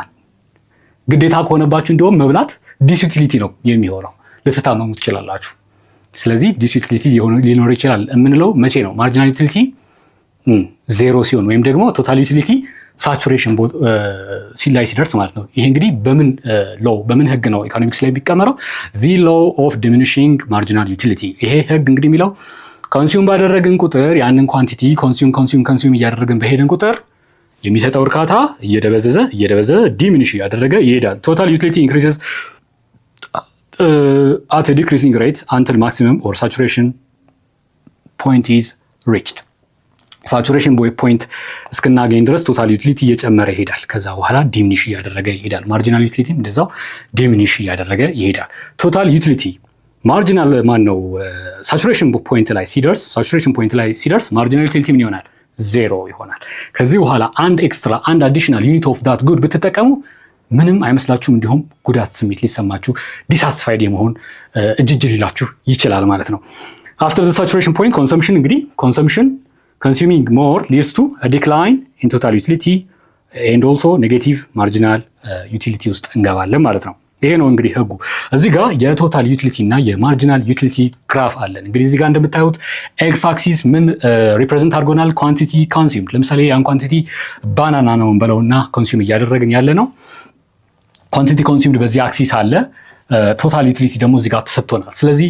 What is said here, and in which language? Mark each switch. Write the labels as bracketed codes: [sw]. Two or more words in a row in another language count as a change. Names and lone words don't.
[am] ግዴታ ከሆነባችሁ እንዲሁም መብላት ዲስዩቲሊቲ ነው የሚሆነው፣ ልትታመሙ ትችላላችሁ። ስለዚህ ዲስዩቲሊቲ ሊኖር ይችላል የምንለው መቼ ነው? [en] marginal utility zero [am] ሲሆን ወይም ደግሞ [en] total utility saturation [am] ላይ ሲደርስ ማለት ነው። ይሄ እንግዲህ በምን ህግ ነው ኢኮኖሚክስ ላይ ቢቀመረው? [en] the law of diminishing marginal utility። [am] ይሄ ህግ እንግዲህ የሚለው ኮንሱም ባደረግን ቁጥር ያንን [en] quantity consume [am] እያደረግን በሄድን ቁጥር የሚሰጠው እርካታ እየደበዘዘ ዲሚኒሽ እያደረገ ይሄዳል። [en] total utility increases at a decreasing rate until maximum or saturation point is reached። saturation point [am] እስክናገኝ ድረስ [en] total utility [am] እየጨመረ ይሄዳል። ከዛ በኋላ ዲሚኒሽ እያደረገ ይሄዳል። [en] marginal utility [am] እንደዛው ዲሚኒሽ እያደረገ ይሄዳል። [en] total utility marginal [am] ማን ነው [en] saturation point [am] ላይ ሲደርስ [en] marginal utility [am] ምን ይሆናል? ዜሮ ይሆናል። ከዚህ በኋላ አንድ ኤክስትራ አንድ [en] additional unit of that good [am] ብትጠቀሙ ምንም አይመስላችሁም። እንዲሁም ጉዳት ስሜት ሊሰማችሁ ዲሳስፋይድ የመሆን እጅጅ ሊላችሁ ይችላል ማለት ነው። [en] after the saturation point consumption [am] እንግዲህ [en] consuming more leads to a decline in total utility and also negative marginal utility [am] ውስጥ እንገባለን ማለት ነው። ይሄ ነው እንግዲህ ህጉ። እዚህ ጋር የቶታል ዩቲሊቲ እና የማርጂናል ዩቲሊቲ ግራፍ አለን። እንግዲህ እዚህ ጋር እንደምታዩት [en] x axis [am] ምን ሪፕሬዘንት አድርጎናል? [en] quantity consumed። [am] ለምሳሌ ያን [en] quantity banana [am] ነው እንበለውና ኮንሱም እያደረግን ያለ ነው። [en] quantity consumed [am] በዚህ አክሲስ አለ። [en] total utility [am] ደግሞ እዚህ ጋር ተሰጥቶናል። ስለዚህ